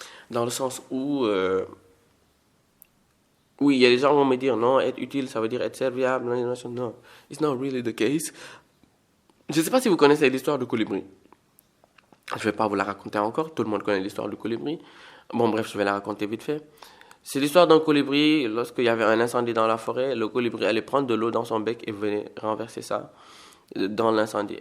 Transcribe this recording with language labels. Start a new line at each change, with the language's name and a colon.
French: Dans le sens où, oui, il y a des gens qui vont me dire non, être utile, ça veut dire être serviable. Non,
English: it's not really the case.
French: Je ne sais pas si vous connaissez l'histoire du colibri. Je ne vais pas vous la raconter encore, tout le monde connaît l'histoire du colibri. Bon, bref, je vais la raconter vite fait. C'est l'histoire d'un colibri, lorsqu'il y avait un incendie dans la forêt, le colibri allait prendre de l'eau dans son bec et venait renverser ça dans l'incendie.